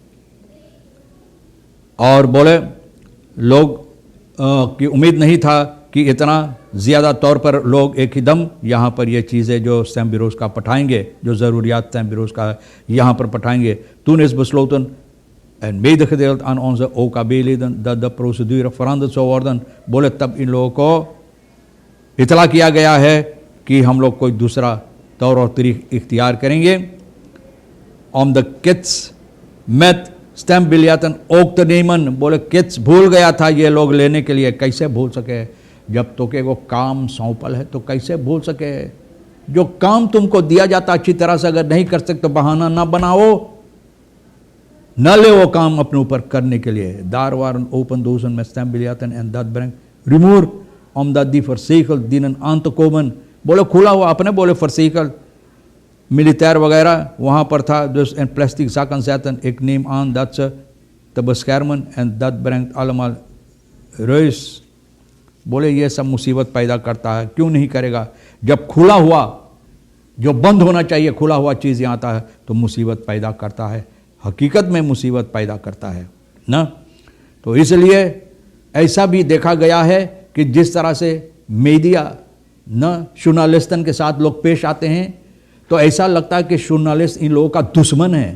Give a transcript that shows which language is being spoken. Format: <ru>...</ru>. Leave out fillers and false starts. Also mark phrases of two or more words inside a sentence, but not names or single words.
<hi>और बोले लोग की उम्मीद नहीं था कि इतना ज़्यादा तौर पर लोग एक ही दम यहाँ पर ये चीज़ें जो स्टैम्प ब्यूरोस का पठाएंगे, जो ज़रूरियात स्टैम्प ब्यूरोस का यहाँ पर पठाएंगे।</hi> <nl>Toen is besloten en medegedeeld aan onze OKB-leden dat de procedure veranderd zou worden।</nl> <hi>बोले तब इन लोगों को इतला किया गया है कि हम लोग कोई दूसरा तौर और तरीक़ इख्तियार करेंगे।</hi> <nl>Om de kits met स्टैम्प बिलियतन ook te nemen।</nl> <hi>बोले किट्स भूल गया था ये लोग लेने के लिए, कैसे भूल सके जब तो के वो काम सौंपल है तो कैसे भूल सके। जो काम तुमको दिया जाता अच्छी तरह से अगर नहीं कर सकते तो बहाना ना बनाओ, न ले वो काम अपने ऊपर करने के लिए।</hi> <nl>daar waren open dozen met stembiljetten en dat brengt rumoer omdat die verzegeld dienen aan te komen।</nl> <hi>बोले खुला हुआ अपने बोले</hi> <nl>verzegeld militair</nl> <hi>वगैरह वहाँ पर था,</hi> <nl>dus in plastic zakken zetten। ik neem aan dat ze te beschermen en dat brengt allemaal ruis।</nl> <hi>बोले ये सब मुसीबत पैदा करता है, क्यों नहीं करेगा। जब खुला हुआ जो बंद होना चाहिए खुला हुआ चीज़ यहाँ आता है तो मुसीबत पैदा करता है, हकीकत में मुसीबत पैदा करता है ना। तो इसलिए ऐसा भी देखा गया है कि जिस तरह से मीडिया न जर्नलिस्टन के साथ लोग पेश आते हैं, तो ऐसा लगता है कि जर्नलिस्ट इन लोगों का दुश्मन है।</hi>